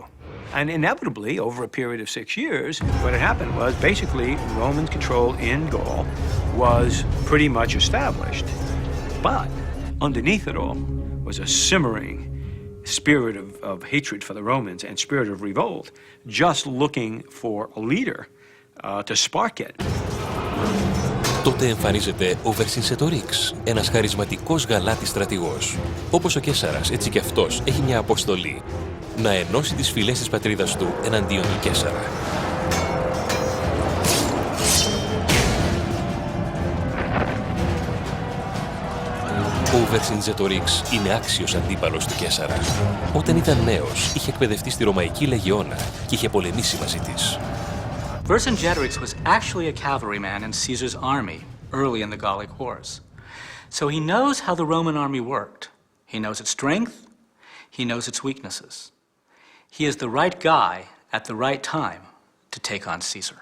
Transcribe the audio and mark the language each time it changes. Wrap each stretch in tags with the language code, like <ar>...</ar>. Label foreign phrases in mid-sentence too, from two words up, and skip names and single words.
<en>And inevitably, over a period of 6 years, what had happened was basically Roman control in Gaul was pretty much established. But underneath it all was a simmering spirit of hatred for the Romans and spirit of revolt, just looking for a leader to spark it.</en> <el>Τότε εμφανίζεται ο Βερσινσετορίξ, ένας χαρισματικός γαλάτης στρατηγός. Όπως ο Καίσαρας, έτσι και αυτός έχει μια αποστολή: να ενώσει τις φυλές της πατρίδας του εναντίον του Καίσαρα. Ο Βερσινζετορίξ είναι άξιος αντίπαλος του Καίσαρα. Όταν ήταν νέος, είχε εκπαιδευτεί στη Ρωμαϊκή Λεγεώνα και είχε πολεμήσει μαζί της.</el> <en>Vercingetorix was actually a cavalryman in Caesar's army early in the Gallic Wars. So he knows how the Roman army worked. He knows its strength. He knows its weaknesses. He is the right guy at the right time to take on Caesar.</en>